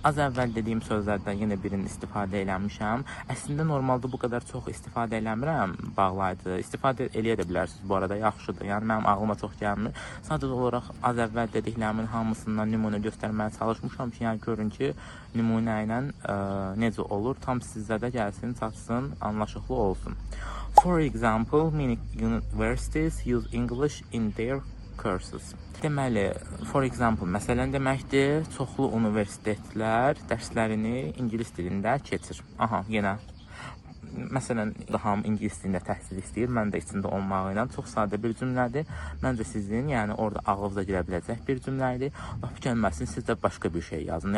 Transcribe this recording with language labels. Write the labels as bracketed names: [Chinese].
[Azerbaijani] Az əvvəl dediyim sözlərdən yenə birini istifadə eləmişəm. Əslində normalda bu qədər çox istifadə eləmirəm bağlayıcı. İstifadə eləyə də bilərsiniz bu arada, yaxşıdır. Yəni mənim ağlıma çox gəlmir. Sadəcə olaraq az əvvəl dediklərimin hamısından nümunə göstərməyə çalışmışam ki, yəni görün ki, nümunə ilə necə olur, tam sizdə də gəlsin, çatsın, anlaşıqlı olsun. [English] For example, many universities use English in their courses. [Azerbaijani] Deməli, [English] for example, [Azerbaijani] məsələn deməkdir, çoxlu universitetlər dərslərini ingilis dilində keçir. Aha, yenə. Məsələn, hamı ingilis dilində təhsil istəyir, mən də içində olmağıyla çox sadə bir cümlədir. Məncə sizin, yəni orada ağlınıza girə biləcək bir cümlədir. Lap gəlməsin, siz də başqa bir şey yazın.